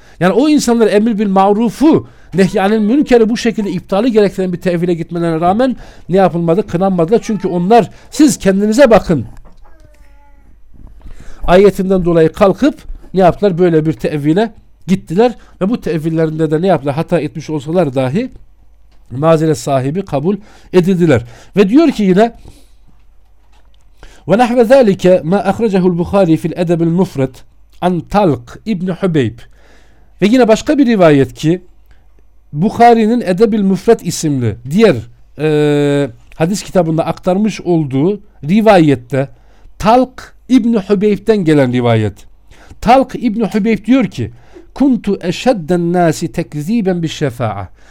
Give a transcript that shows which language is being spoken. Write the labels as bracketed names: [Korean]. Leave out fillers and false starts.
[Turkish] Yani o insanlar emir bil marufu, nehyanın münkeri bu şekilde iptali gerektiren bir tevhile gitmelerine rağmen ne yapılmadı? Kınanmadılar. Çünkü onlar, siz kendinize bakın ayetinden dolayı kalkıp ne yaptılar? Böyle bir tevhile gittiler ve bu tevhillerinde de ne yaptılar? Hata etmiş olsalar dahi mazeret sahibi kabul edildiler. Ve diyor ki yine [Arabic] وَنَحْوَ ذَٰلِكَ مَا أَخْرَجَهُ الْبُخَارِي فِي الْأَدَبِ الْمُفْرَدِ عَنْ تَلْقْ اِبْنِ حُبَيْبِ. [Turkish] Ve yine başka bir rivayet ki Bukhari'nin Edeb-i Müfret isimli diğer hadis kitabında aktarmış olduğu rivayette Talk İbni Hübeyb'den gelen rivayet. Talk İbni Hübeyb diyor ki [Arabic] Kuntu eşedden nasi tekziben bir şefa'a.